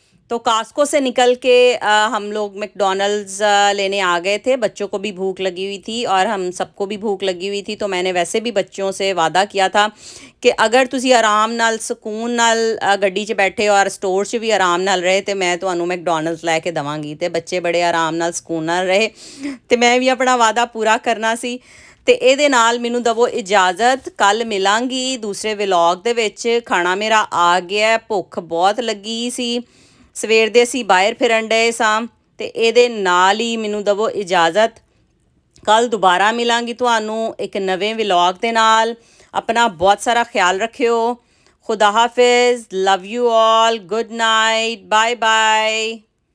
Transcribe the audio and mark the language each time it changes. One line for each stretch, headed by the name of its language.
Hindi: तो कास्को से निकल के हम लोग मैकडॉनल्ड्स लेने आ गए थे। बच्चों को भी भूख लगी हुई थी और हम सबको भी भूख लगी हुई थी। तो मैंने वैसे भी बच्चों से वादा किया था कि अगर
Punjabi: तुसी आराम नाल ਸਕੂਨ ਨਾਲ ਗੱਡੀ 'ਚ ਬੈਠੇ ਔਰ ਸਟੋਰ 'ਚ ਵੀ ਆਰਾਮ ਨਾਲ ਰਹੇ ਤੇ ਮੈਂ ਤੁਹਾਨੂੰ ਮੈਕਡੋਨਲਡਸ ਲੈ ਕੇ ਦਵਾਂਗੀ। ਤੇ ਬੱਚੇ ਬੜੇ ਆਰਾਮ ਨਾਲ ਸਕੂਨ ਨਾਲ ਰਹੇ ਤੇ ਮੈਂ ਵੀ ਆਪਣਾ ਵਾਦਾ ਪੂਰਾ ਕਰਨਾ ਸੀ। ਤੇ ਇਹਦੇ ਨਾਲ ਮੈਨੂੰ ਦਵੋ ਇਜਾਜ਼ਤ, ਕੱਲ ਮਿਲਾਂਗੀ ਦੂਸਰੇ ਵਲੌਗ ਦੇ ਵਿੱਚ। ਖਾਣਾ ਮੇਰਾ ਆ ਗਿਆ, ਭੁੱਖ ਬਹੁਤ ਲੱਗੀ ਸੀ। ਸਵੇਰ ਦੇ ਅਸੀਂ ਬਾਹਰ ਫਿਰਨ ਡਏ ਸਾਂ ਤੇ ਇਹਦੇ ਨਾਲ ਹੀ ਮੈਨੂੰ ਦਵੋ ਇਜਾਜ਼ਤ। ਕੱਲ ਦੁਬਾਰਾ ਮਿਲਾਂਗੀ ਤੁਹਾਨੂੰ ਇੱਕ ਨਵੇਂ ਵਲੌਗ ਦੇ ਨਾਲ। ਆਪਣਾ ਬਹੁਤ ਸਾਰਾ ਖਿਆਲ ਰੱਖਿਓ।
Hindi: खुदा हाफिज़, love you all, good night, bye bye.